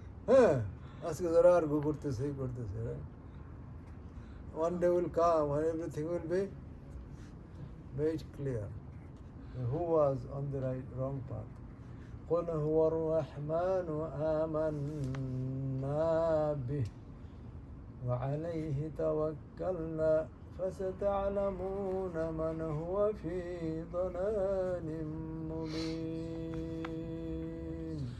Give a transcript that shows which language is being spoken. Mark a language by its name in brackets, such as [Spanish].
[Bangla] হ্যাঁ, আজকে যারা আর্গু করতেছে [English] right? One day will come when everything will be made clear. Who was on the wrong path? [Arabic] قل هو الرحمن آمنا به وعليه توكلنا فستعلمون من هو في ضلال مبين.